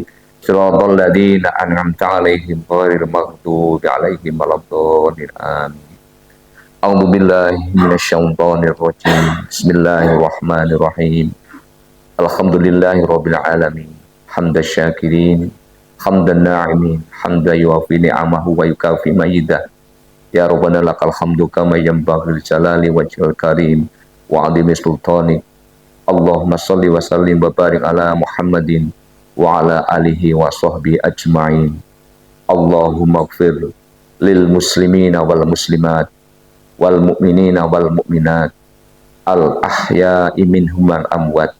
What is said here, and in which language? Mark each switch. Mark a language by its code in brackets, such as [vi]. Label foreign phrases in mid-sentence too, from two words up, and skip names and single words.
[ar] صراط الذين أنعمت عليهم غير المغضوب عليهم ولا الضالين. Amin. أعوذ بالله من الشيطان الرجيم. بسم الله الرحمن الرحيم. الحمد لله رب العالمين. حمد الشاكرين. حمد الناعمين، حمدا يوافي نعمه ويكافئ مزيده. يا ربنا لك الحمد كما ينبغي لجلال وجهك الكريم وعظيم سلطانك. اللهم صل وسلم وبارك على محمد وعلى آله وصحبه أجمعين. اللهم اغفر للمسلمين والمسلمات والمؤمنين والمؤمنات الأحياء منهم والأموات.